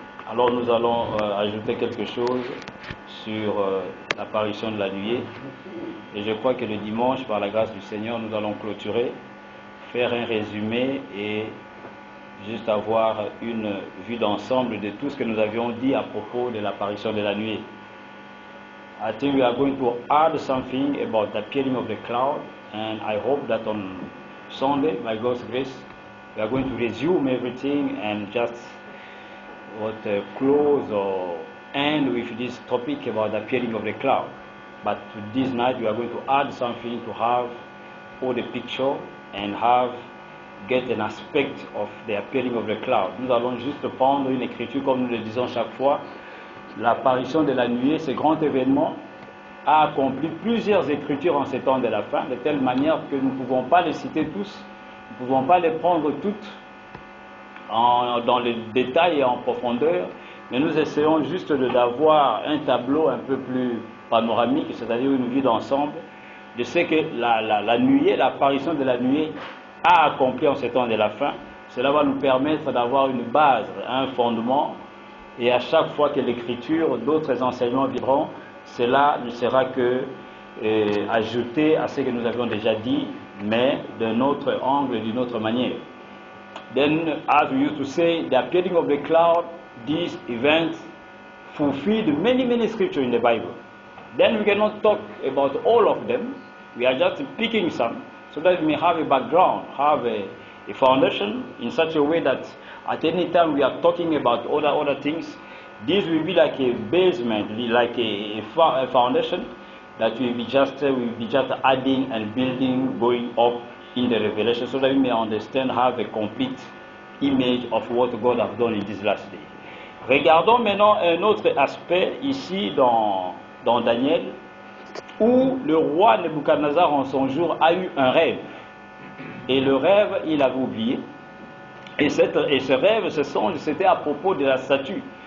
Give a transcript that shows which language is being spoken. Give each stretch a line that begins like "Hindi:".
French: Alors nous allons ajouter quelque chose sur l'apparition de la nuée. Et je crois que le dimanche, par la grâce du Seigneur, nous allons clôturer, faire un résumé et juste avoir une vue d'ensemble de tout ce que nous avions dit à propos de l'apparition de la nuée.
English: I think we are going to add something about the appearing of the cloud, and I hope that on Sunday, by God's grace, we are going to resume everything and just close or end with this topic about the appearing of the cloud. But this night we are going to add something to have all the picture and get an aspect of the appearing of the cloud.
French: Nous allons juste prendre une écriture comme nous le disons chaque fois. L'apparition de la nuée, ce grand événement, a accompli plusieurs écritures en ces temps de la fin, de telle manière que nous ne pouvons pas les citer tous, nous ne pouvons pas les prendre toutes dans les détails et en profondeur, mais nous essayons juste d'avoir un tableau un peu plus panoramique, c'est-à-dire une vue d'ensemble de ce que la nuée, l'apparition de la nuée a accompli en ces temps de la fin. Cela va nous permettre d'avoir une base, un fondement, et à chaque fois que l'écriture, d'autres enseignements viendront, cela ne sera que ajouté à ce que nous avions déjà dit, mais d'un autre angle, d'une autre manière.
English: Then, as we used to say, the appearing of the cloud, these events fulfilled many scriptures in the Bible. Then we cannot talk about all of them. We are just picking some so that we may have a background, have a foundation in such a way that at any time we are talking about other things, this will be like a basement, like a foundation that we will be just adding and building, going up in the revelation, so that we may understand, have a complete image of what God has done in this last day.
French: Regardons maintenant un autre aspect ici dans Daniel, où le roi Nebuchadnezzar en son jour a eu un rêve. Et le rêve, il avait oublié. Et ce rêve, ce songe, c'était à propos de la statue.